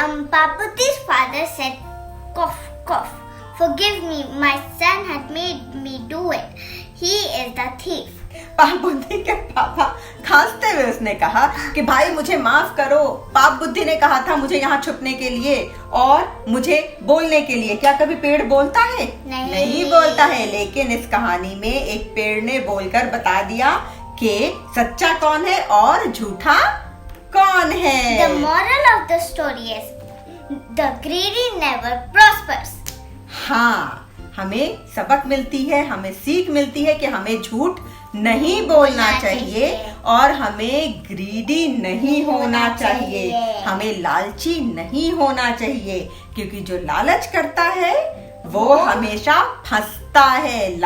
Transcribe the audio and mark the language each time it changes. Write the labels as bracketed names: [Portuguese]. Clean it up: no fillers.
[English] Pap Buddhi's father said, cough, cough. Forgive me, my son had made me do it. He is the thief. [Hindi] पाप बुद्धि के पापा खांसते हुए उसने कहा कि भाई मुझे माफ करो. पाप बुद्धि ने कहा था मुझे यहाँ छुपने के लिए और मुझे बोलने के लिए. क्या कभी पेड़ बोलता है? नहीं बोलता है. लेकिन इस कहानी में एक पेड़ ने बोलकर बता दिया कि सच्चा कौन है और झूठा कौन है. [English] The moral of the story is the greedy never prospers. [Hindi] हाँ, हमें सबक मिलती है, हमें सीख मिलती है कि हमें झूठ नहीं बोलना चाहिए और हमें ग्रीडी नहीं होना चाहिए, हमें लालची नहीं होना चाहिए, क्योंकि जो लालच करता है वो हमेशा फंसता है.